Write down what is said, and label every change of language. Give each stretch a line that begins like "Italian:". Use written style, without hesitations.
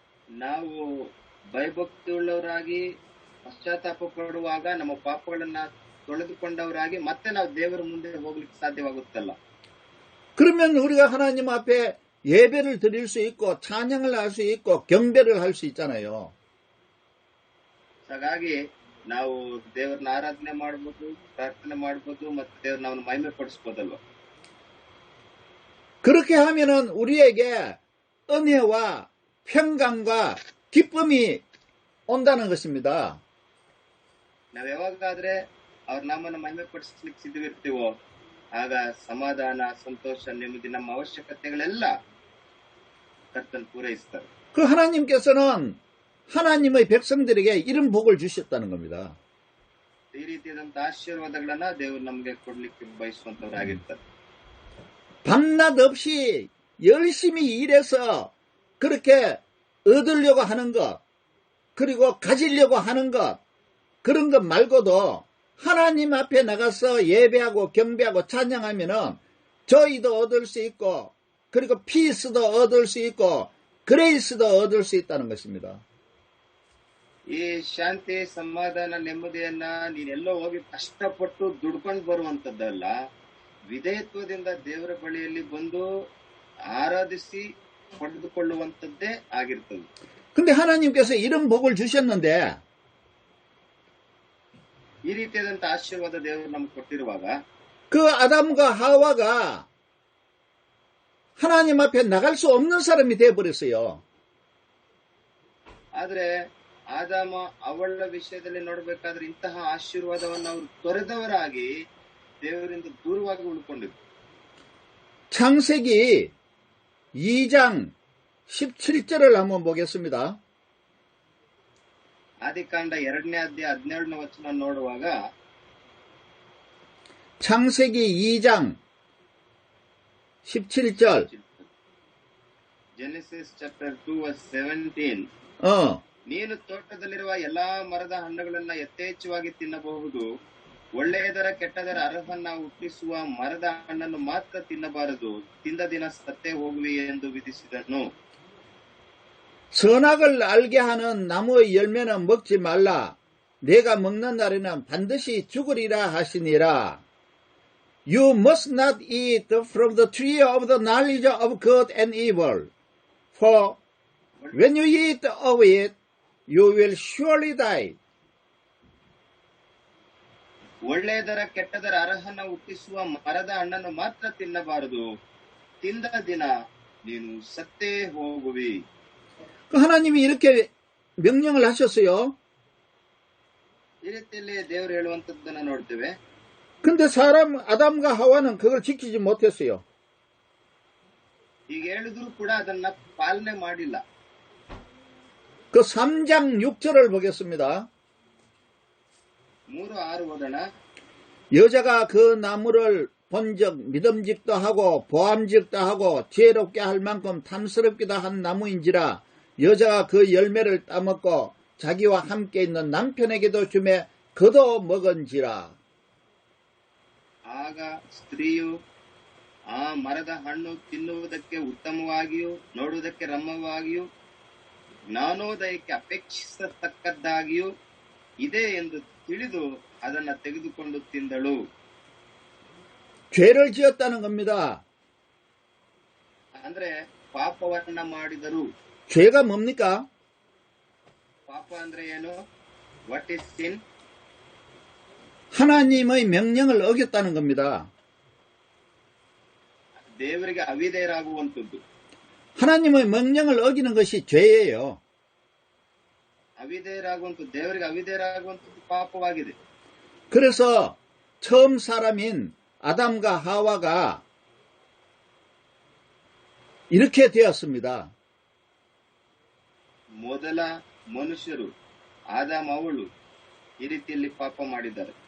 Kannada: ನಾವು ಭಯಭಕ್ತಿ ಉಳ್ಳವರಾಗಿ ಪಶ್ಚಾತ್ತಾಪ ಪಡುವಾಗ ನಮ್ಮ ಪಾಪಗಳನ್ನ ತೊಳೆದುಕೊಂಡವರಾಗಿ ಮತ್ತೆ ನಾವು ದೇವರ ಮುಂದೆ ಹೋಗ್ಲಿಕ್ಕೆ ಸಾಧ್ಯವಾಗುತ್ತಲ್ಲ.
Korean: 그러면 우리가 하나님 앞에 예배를 드릴 수 있고 찬양을 할 수 있고 경배를 할 수 있잖아요.
Kannada: ಹಾಗಾಗಿ ನಾವು ದೇವರನ್ನ ಆರಾಧನೆ ಮಾಡಬಹುದು, ಪ್ರಾರ್ಥನೆ ಮಾಡಬಹುದು, ಮತ್ತೆ ದೇವ್ರ ನಾವು ಮಹಿಮೆ ಪಡಿಸಬಹುದಲ್ವ.
Korean: 그렇게 하면은 우리에게 은혜와 평강과 기쁨이 온다는 것입니다.
Kannada: ನಾವ್ ಯಾವಾಗಾದ್ರೆ ಅವ್ರ ನಾಮನ ಮಹಿಮೆ ಪಡಿಸ್ಲಿಕ್ಕೆ ಸಿದ್ಧವಿರ್ತೀವೋ ಆಗ ಸಮಾಧಾನ, ಸಂತೋಷ, ನೆಮ್ಮದಿ, ನಮ್ಮ ಅವಶ್ಯಕತೆಗಳೆಲ್ಲ ಕರ್ತನ್ ಪೂರೈಸ್ತಾರೆ.
Korean: 그 하나님께서는 하나님의 백성들에게 이런 복을 주셨다는 겁니다.
Kannada: ಈ ರೀತಿಯಾದಂತ ಆಶೀರ್ವಾದಗಳನ್ನ ದೇವರು ನಮ್ಗೆ ಕೊಡ್ಲಿಕ್ಕೆ ಬಯಸುವಂತವರಾಗಿರ್ತಾರೆ.
Korean: 밤낮 없이 열심히 일해서 그렇게 얻으려고 하는 것, 그리고 가지려고 하는 것, 그런 것 말고도 하나님 앞에 나가서 예배하고 경배하고 찬양하면은 저희도 얻을 수 있고, 그리고 피스도 얻을 수 있고, 그레이스도 얻을 수 있다는 것입니다.
Kannada: ಈ ಶಾಂತಿ, ಸಮಾಧಾನ, ನೆಮ್ಮದಿಯನ್ನ ನೀನೆಲ್ಲೋ ಹೋಗಿ ಕಷ್ಟಪಟ್ಟು ದುಡ್ಕೊಂಡು ಬರುವಂತದ್ದಲ್ಲ, ವಿಧೇಯತ್ವದಿಂದ ದೇವರ ಬಳಿಯಲ್ಲಿ ಬಂದು ಆರಾಧಿಸಿ ಪಡೆದುಕೊಳ್ಳುವಂತದ್ದೇ ಆಗಿರ್ತದೆ.
Korean: 근데 하나님께서 이런 복을 주셨는데
Kannada: ಈ ರೀತಿಯಾದಂತ ಆಶೀರ್ವಾದ ದೇವರು ನಮ್ಗೆ ಕೊಟ್ಟಿರುವಾಗ
Korean: 그 아담과 하와가 하나님 앞에 나갈 수 없는 사람이 되어버렸어요.
Kannada: ಆದ್ರೆ ಆದಾಮ ಅವಳ ವಿಷಯದಲ್ಲಿ ನೋಡ್ಬೇಕಾದ್ರೆ ಇಂತಹ ಆಶೀರ್ವಾದವನ್ನು ಅವರು ತೊರೆದವರಾಗಿ ದೇವರಿಂದ ದೂರವಾಗಿ ಉಳ್ಕೊಂಡಿದ್ರು.
Korean: 창세기 2장 17절을 한번 보겠습니다.
Kannada: ಆದಿಕಾಂಡ 2ನೇ ಅಧ್ಯಾಯ 17ನೇ ವಚನ ನೋಡುವಾಗ
Korean: 창세기 2장 17절
English: Genesis chapter 2 verse 17
Kannada: ನೀನು ತೋಟದಲ್ಲಿರುವ ಎಲ್ಲಾ ಮರದ ಹಣ್ಣುಗಳನ್ನ ಯಥೇಚ್ಛವಾಗಿ ತಿನ್ನಬಹುದು, ಒಳ್ಳೆಯದರ ಕೆಟ್ಟದರ ಅರ್ಹನ್ನ ಹುಟ್ಟಿಸುವ ಮರದ ಹಣ್ಣನ್ನು ಮಾತ್ರ ತಿನ್ನಬಾರದು, ತಿಂದ ದಿನ ಸತ್ತೇ ಹೋಗುವಿ ಎಂದು ವಿಧಿಸಿದನು.
Korean: 선악을 알게 하는 나무의 열매는 먹지 말라. 내가 먹는 날에는 반드시 죽으리라 하시니라.
English: You must not eat from the tree of the knowledge of good and evil. For when you eat of it, you will surely die.
Kannada: ಒಳ್ಳೆಯದರ ಕೆಟ್ಟದರ ಅರ್ಹನ ಹುಟ್ಟಿಸುವ ಮರದ ಹಣ್ಣನ್ನು ಮಾತ್ರ ತಿನ್ನಬಾರದು, ತಿಂದ ದಿನ ನೀನು ಸತ್ತೇ ಹೋಗುವಿ.
Korean: 하나님이 이렇게 명령을 하셨어요.
Kannada: ಈ ರೀತಿಯಲ್ಲಿ ದೇವರು ಹೇಳುವಂತದ್ದನ್ನ ನೋಡ್ತೇವೆ.
Korean: 근데 사람 아담과 하와는 그걸 지키지 못했어요.
Kannada: ಈಗ ಹೇಳಿದ್ರು ಕೂಡ ಅದನ್ನ ಪಾಲನೆ ಮಾಡಿಲ್ಲ.
Korean: 그 3장 6절을 보겠습니다. 3:6 오ದಣ. 여자가 그 나무를 본즉 믿음직도 하고 보암직도 하고 지혜롭게 할 만큼 탐스럽기도 한 나무인지라 여자가 그 열매를 따먹고 자기와 함께 있는 남편에게도 주매 그도 먹은지라.
Kannada: ಆಗ ಸ್ತ್ರೀಯು ಆ ಮರದ ಹಣ್ಣು ತಿನ್ನುವುದಕ್ಕೆ ಉತ್ತಮವಾಗಿಯೂ ನೋಡುವುದಕ್ಕೆ ರಮ್ಯವಾಗಿಯೂ ಜ್ಞಾನೋದಯಕ್ಕೆ ಅಪೇಕ್ಷಿಸತಕ್ಕದ್ದಾಗಿಯೂ ಇದೆ ಎಂದು ತಿಳಿದು ಅದನ್ನ ತೆಗೆದುಕೊಂಡು ತಿಂದಳು.
Korean: 죄를 지었다는 겁니다.
Kannada: ಅಂದ್ರೆ ಪಾಪವನ್ನ ಮಾಡಿದರು.
Korean: 죄가 뭡니까?
Kannada: ಪಾಪ ಅಂದ್ರೆ ಏನು?
English: What is sin?
Korean: 하나님의 명령을 어겼다는 겁니다.
Kannada: ದೇವರಿಗೆ ಅವಿಧೇಯರಾಗುವಂತದ್ದು.
Korean: 하나님의 명령을 어기는 것이 죄예요.
Kannada: ಅವಿಧೇಯರಾಗುವಂತದ್ದು, ದೇವರಿಗೆ ಅವಿಧೇಯರಾಗುವಂತದ್ದು ಪಾಪವಾಗಿದೆ.
Korean: 그래서 처음 사람인 아담과 하와가 이렇게 되었습니다.
Kannada: ಮೊದಲ ಮನುಷ್ಯರು ಆದಾಮ ಅವಳು ಈ ರೀತಿಯಲ್ಲಿ ಪಾಪ ಮಾಡಿದ್ದಾರೆ.